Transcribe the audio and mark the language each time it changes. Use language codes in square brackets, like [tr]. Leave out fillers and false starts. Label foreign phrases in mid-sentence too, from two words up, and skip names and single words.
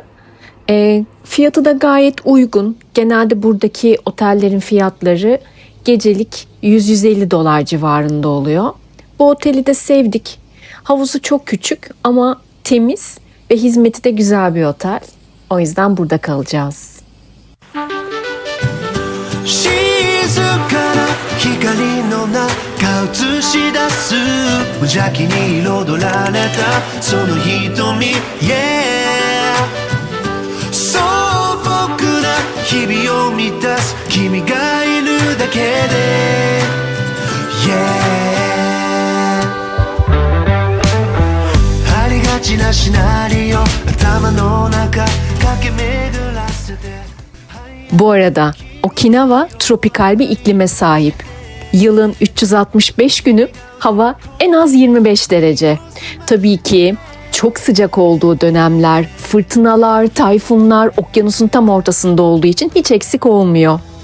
[tr] Fiyatı da gayet uygun. Genelde buradaki otellerin fiyatları gecelik $100-150 civarında oluyor. Bu oteli de sevdik. Havuzu çok küçük ama temiz ve hizmeti de güzel bir otel. O yüzden burada kalacağız. [ja] 光の中映し出す無邪気に彩られたその瞳 Yeah 素朴な日々を満たす君がいるだけで Yeah ありがちなシナリオ頭の中駆け巡らせて [tr] Bu arada Okinawa tropikal bir iklime sahip. Yılın 365 günü hava en az 25 derece. Tabii ki çok sıcak olduğu dönemler, fırtınalar, tayfunlar okyanusun tam ortasında olduğu için hiç eksik olmuyor.